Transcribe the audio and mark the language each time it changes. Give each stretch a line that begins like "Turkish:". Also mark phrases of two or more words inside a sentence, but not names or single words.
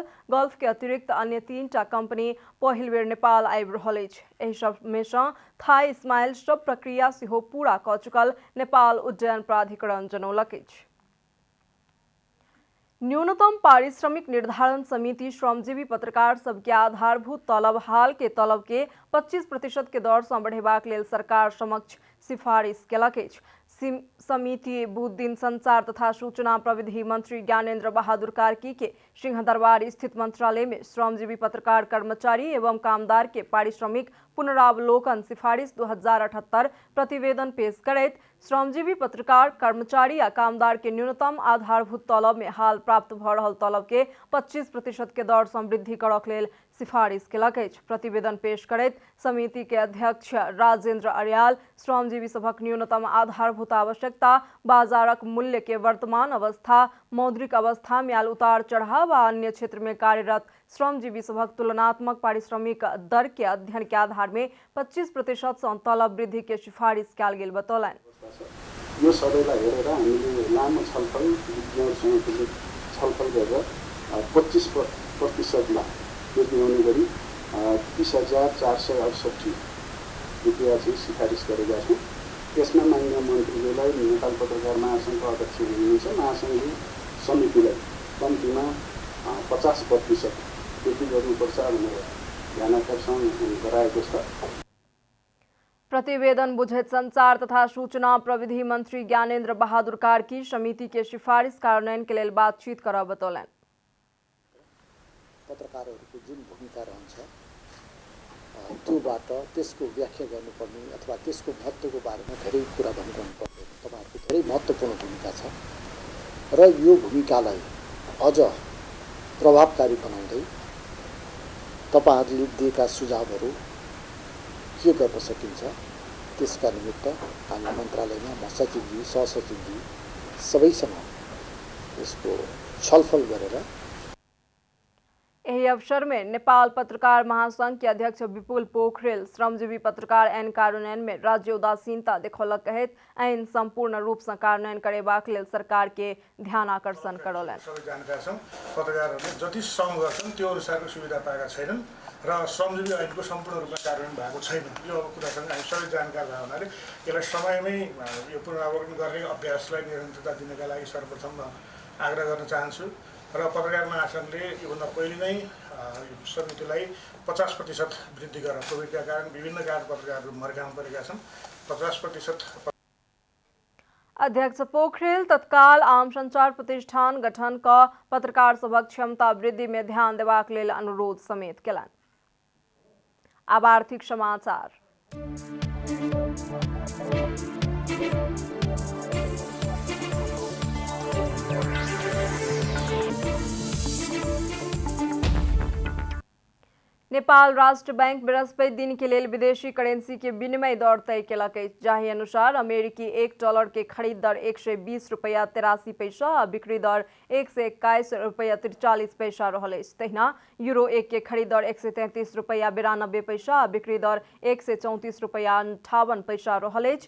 Maithili: गल्फ के अतिरिक्त अन्य 3टा कंपनी पहिल बेर नेपाल आबि रहल अछि। एहि सब में से थाई स्माइल सब प्रक्रिया सेहो पूरा क चुकल नेपाल उड्डयन प्राधिकरण जनौलक अछि। न्यूनतम पारिश्रमिक निर्धारण समिति श्रमजीवी पत्रकार सबके आधारभूत तलब हाल के तलब के 25% के दर से बढ़ेबाक लेल सरकार समक्ष सिफारिश केलक अछि। समिति बुध दिन संचार तथा सूचना प्रविधि मंत्री ज्ञानेन्द्र बहादुर कार्की के सिंहदरबार स्थित मंत्रालय में श्रमजीवी पत्रकार कर्मचारी एवं कामदार के पारिश्रमिक पुनरावलोकन सिफारिश 2078 प्रतिवेदन पेश करैत श्रमजीवी पत्रकार कर्मचारी आ कामदार के न्यूनतम आधारभूत तलब में हाल प्राप्त भ रहल तलब के 25% के दर से वृद्धि करक लेल सिफारिश केलक अछि। प्रतिवेदन पेश करैत समिति के अध्यक्ष राजेंद्र अर्याल श्रमजीवी सभक न्यूनतम आधारभूत आवश्यकता, बाजारक मूल्य के वर्तमान अवस्था, मौद्रिक अवस्था में आयल उतार चढ़ाव आ अन्य क्षेत्र में कार्यरत श्रमजीवी सभक तुलनात्मक पारिश्रमिक दर के अध्ययन के आधार में 25% से तलब वृद्धि के सिफारिश कयल गेल बतौलनि।
Nepali: यो सबैलाई हेरेर हामीले लामो छलफल विज्ञहरूसँग छलफल गरेर 25% मा वृद्धि हुने गरी 30,468 रुपियाँ चाहिँ सिफारिस गरेका छौँ। यसमा माननीय मन्त्रीज्यूलाई नेपाल पत्रकार महासङ्घको अध्यक्ष हुनुहुन्छ, महासङ्घले समितिलाई कम्तीमा 50% वृद्धि गर्नुपर्छ भनेर ध्यानाकर्षण गराएको छ।
Maithili: प्रतिवेदन बुझेत संचार तथा सूचना प्रविधि मंत्री ज्ञानेन्द्र बहादुर कार्की समिति के सिफारिश कार्यान्वयन के लिए बातचीत कर बतौलनि।
Nepali: पत्रकारहरूको जुन भूमिका रहन्छ त्योबाट त्यसको व्याख्या गर्नुपर्ने अथवा त्यसको महत्त्वको बारेमा धेरै कुरा भन्नुपर्ने तपाईहरुको धेरै महत्त्वपूर्ण भूमिका छ र यो भूमिकालाई अझ प्रभावकारी बनाउँदै तपाईहरूले दिएका सुझावहरू के गर्न सकिन्छ त्यसका निमित्त हामी मन्त्रालयमा म सचिवजी सहसचिवजी सबैसँग यसको छलफल गरेर
Maithili: यही अवसर में नेपाल पत्रकार महासंघ के अध्यक्ष विपुल पोखरेल श्रमजीवी पत्रकार ऐन कार्यान्वयन में राज्य उदासीनता देखौलक कहैत ऐन संपूर्ण रूप से कार्यान्वयन करेबाक लेल सरकार के ध्यान आकर्षण करौलनि।
Nepali: सबै जानकार छौँ पत्रकारहरूले जति श्रम गर्छन् त्यो अनुसारको सुविधा पाएका छैनन् र श्रमजीवी ऐनको सम्पूर्ण रूपमा कार्यान्वयन भएको छैन। यो अब कुरासँग हामी सबै जानकार भए हुनाले यसलाई समयमै यो पुनरावलोकन गर्ने अभ्यासलाई निरन्तरता दिनका लागि सर्वप्रथम आग्रह गर्न चाहन्छु र पत्रकार महासंघले योभन्दा पहिले नै समितिलाई 50% वृद्धि गरेर कोभिडका कारण विभिन्न कारण पत्रकारहरू मर्कामा परेका छन् 50%।
Maithili: अध्यक्ष पोखरेल तत्काल आम संचार प्रतिष्ठान गठन का पत्रकार सभक क्षमता वृद्धि में ध्यान देबाक लेल अनुरोध समेत केलनि। अब आर्थिक समाचार। नेपाल राष्ट्र बैंक बृहस्पति दिन के लिए विदेशी करेंसी के विनिमय दर तय केलक अछि, जाहि अनुसार अमेरिकी $1 के खरीद दर 120 रुपया 83 पैसा आ बिक्री दर 121 रुपया 43 पैसा रहल अछि। तहिना यूरो 1 के खरीद दर 133 रुपया 92 पैसा आ बिक्री दर 134 रुपया 58 पैसा रहल अछि।